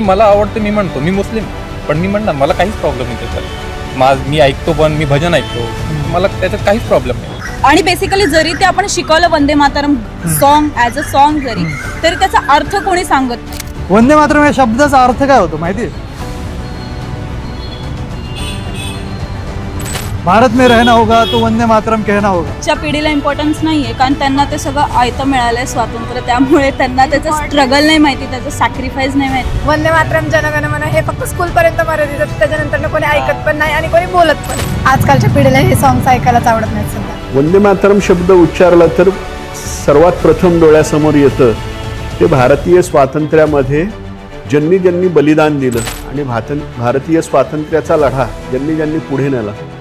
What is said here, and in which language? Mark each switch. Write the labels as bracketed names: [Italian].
[Marathi] मला आवडतं, मी म्हणतो, मी मुस्लिम पण मी म्हणणार मला काहीच प्रॉब्लेम नाही त्याच्यात. मी ऐकतो पण मी भजन ऐकतो, मला त्याच्यात काहीच प्रॉब्लेम नाही. आणि बेसिकली जरी ते आपण शिकवलं Vande Mataram song as a song जरी, तरी त्याचा अर्थ कोणी सांगत नाही. वंदे मातरम या शब्दाचा अर्थ काय होतो माहिती आहे? [Hindi] भारत में रहना होगा तो वंदे मातरम कहना होगा. [Marathi] च्या पिढीला इम्पॉर्टन्स नाहीये, कारण त्यांना ते सगळं आयतं मिळालंय स्वातंत्र्य, त्यामुळे त्यांना त्याचं स्ट्रगल नाही माहिती, त्याचं सॅक्रिफाईस नाही माहिती. वंदे मातरम जनगण मन हे फक्त स्कूल पर्यंत मर्यादित आहे. त्याच्यानंतर कोणी ऐकत पण नाही आणि कोणी बोलत पण. आजकालच्या पिढीला हे सॉंग्स ऐकायलाच आवडत नाही सध्या. वंदे मातरम शब्द उच्चारला तर सर्वात प्रथम डोळ्यासमोर येतं ते भारतीय स्वातंत्र्यामध्ये ज्यांनी ज्यांनी बलिदान दिलं आणि भारतीय स्वातंत्र्याचा लढा ज्यांनी ज्यांनी पुढे नेला,